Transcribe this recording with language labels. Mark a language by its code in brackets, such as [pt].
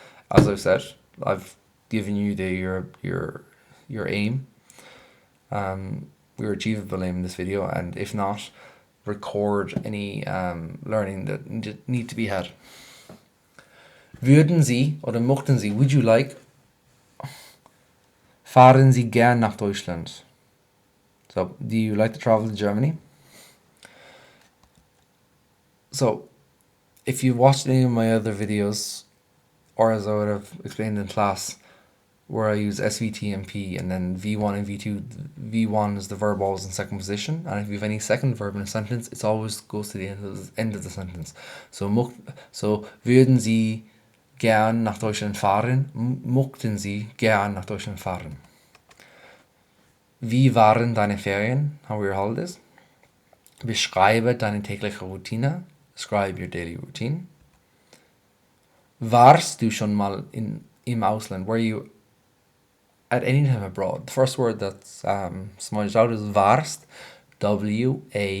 [en] As I've said, I've given you your aim, your achievable aim in this video, and if not, record any learning that need to be had. [de] Würden Sie oder möchten Sie, [en] would you like, [de] fahren Sie gern nach Deutschland? [en] So, do you like to travel to Germany? So, if you watched any of my other videos, or as I would have explained in class, where I use SVT and P, and then V1 and V2, V1 is the verb always in second position, and if you have any second verb in a sentence, it always goes to the end of the sentence. [de] So würden Sie gern nach Deutschland fahren? Möchten Sie gern nach Deutschland fahren? Wie waren deine Ferien? [en] How were your holidays? [de] Beschreibe deine tägliche Routine. [en] Describe your daily routine. [de] Warst du schon mal im Ausland? [en] Were you at any time abroad. The first word that's smudged out is warst, W-A-R-S-T.